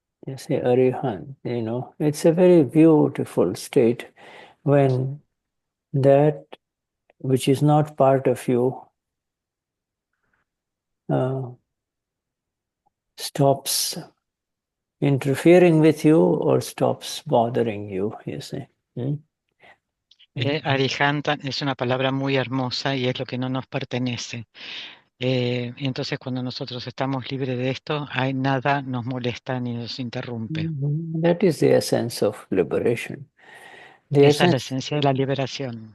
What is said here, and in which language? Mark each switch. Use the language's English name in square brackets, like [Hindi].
[English] You say arihant, it's a very beautiful state when that which is not part of you stops interfering with you or stops bothering you, you see. [Spanish] Arihantan es una palabra muy hermosa y es lo que no nos pertenece. Entonces, cuando nosotros estamos libres de esto, nada nos molesta ni nos interrumpe. [English] That is the essence of liberation. [Spanish] Esa es la esencia de la liberación.